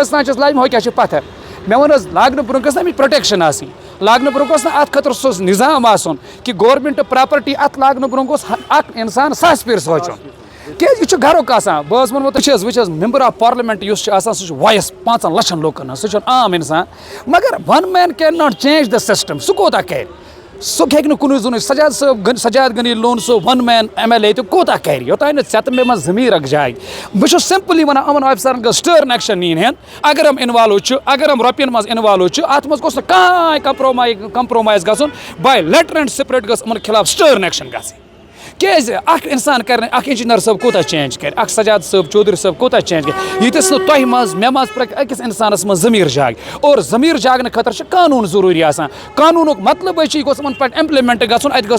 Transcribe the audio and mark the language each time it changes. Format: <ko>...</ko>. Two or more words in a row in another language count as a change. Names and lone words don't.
<ks>کٔژ تام چھس لاجمٕژ ہۄ کیٛاہ چھِ پتھر مےٚ ووٚن حظ لاگنہٕ برونٛہہ گٔژھ نہ اَمِچ پروٹیکشن آسٕنۍ لاگنہٕ برونٛہہ گوٚژھ نہٕ اتھ خٲطرٕ سُہ نظام آسُن کہِ</ks> <en>government property</en> <ks>اتھ لاگنہٕ برونٛہہ گوٚژھ اکھ انسان ساسہِ پھِرِ سونٛچُن کیٛازِ یہِ چھُ گرُک آسان بہٕ حظ ووٚنمو تُہۍ وٕچھ حظ</ks> <en>member of parliament</en> <ks>یُس چھُ آسان سُہ چھُ وایِس 5 لَچھَن لُکن ہٕنٛز سُہ چھُنہٕ عام اِنسان مگر</ks> <en>one man can not change the system</en> <ks>سُہ کوتاہ کرِ سُہ ہیٚکہِ نہٕ کُنُے زوٚنُے سجاد غنی لون سُہ</ks> <en>one man MLA</en> <ks>تہِ کوتاہ کرِ یوٚتانۍ نہٕ ژےٚ تہٕ مےٚ منٛز ضمیٖر اکھ جاے بہٕ چھُس سمپلی ونان یِمن آفسرن گٔژھ</ks> <en>stern action</en> <ks>نِنۍ ہن اگر یِم اِنوالو چھِ اگر یِم رۄپین منٛز اِنوالو چھِ اتھ منٛز گوٚژھ نہٕ کانٛہہ کمپرومایز گژھُن</ks> <en>by letter and spirit</en> <ks>گٔژھ یِمن خلاف</ks> <en>stern action</en> <ks>گژھٕنۍ کیٛازِ اکھ اِنسان کرِ نہٕ اکھ انجیٖنر صٲب کوٗتاہ چینج کرِ اکھ سجاد صٲب چودھری صٲب کوٗتاہ چینج کرِ ییٖتِس نہٕ تۄہہِ منٛز مےٚ منٛز پرٛٮ۪کھ أکِس اِنسانس منٛز ضمیٖر جاگہِ اور ضمیٖر جاگنہٕ خٲطرٕ چھُ قانوٗن ضروٗری آسان قانوٗنُک مطلبٕے چھُ یہِ گوٚژھ یِمن پٮ۪ٹھ اِمپلِمنٹ گژھُن اَتہِ گٔژھ</ks>